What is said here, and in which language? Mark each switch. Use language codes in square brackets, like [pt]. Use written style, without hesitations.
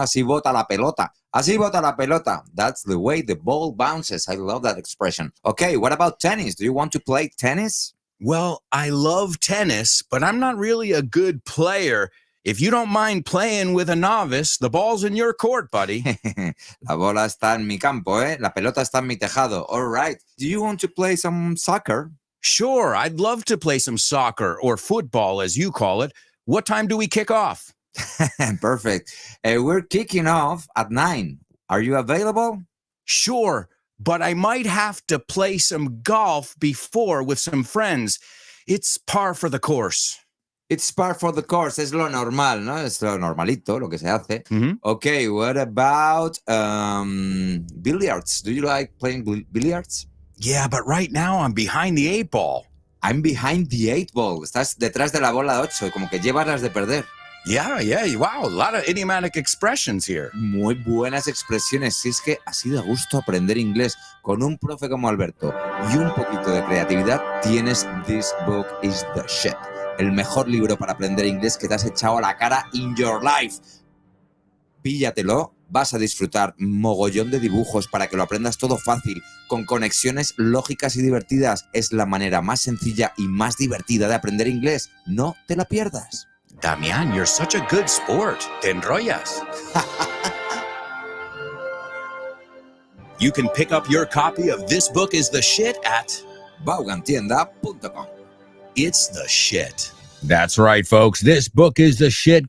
[es] Así bota la pelota. Así bota la pelota. [en] That's the way the ball bounces. I love that expression. Okay, what about tennis? Do you want to play tennis? Well, I love tennis, but I'm not really a good player. If you don't mind playing with a novice, the ball's in your court, buddy. [es] La bola está en mi campo, ¿eh? La pelota está en mi tejado. [en] All right. Do you want to play some soccer? Sure, I'd love to play some soccer or football, as you call it. What time do we kick off? Perfect. We're kicking off at 9. Are you available? Sure, but I might have to play some golf before with some friends. It's par for the course. It's par for the course. [es] Es lo normal, ¿no? Es lo normalito, lo que se hace. Mhm. [en] Okay, what about billiards? Do you like playing billiards? Yeah, but right now I'm behind the 8 ball. I'm behind the 8 ball. [es] Estás detrás de la bola 8, como que llevas las de perder. [en] Yeah, wow, a lot of idiomatic expressions here. [es] Muy buenas expresiones. Si es que así da gusto aprender inglés con un profe como Alberto y un poquito de creatividad, tienes This Book is the Shit. El mejor libro para aprender inglés que te has echado a la cara [en] in your life. [es] Píllatelo. Vas a disfrutar mogollón de dibujos para que lo aprendas todo fácil, con conexiones lógicas y divertidas. Es la manera más sencilla y más divertida de aprender inglés. No te la pierdas. [en] Damián, you're such a good sport. [es] Te enrollas. [en] You can pick up your copy of This Book is the Shit at Vaughantienda.com. It's the Shit. That's right, folks. This Book is the Shit.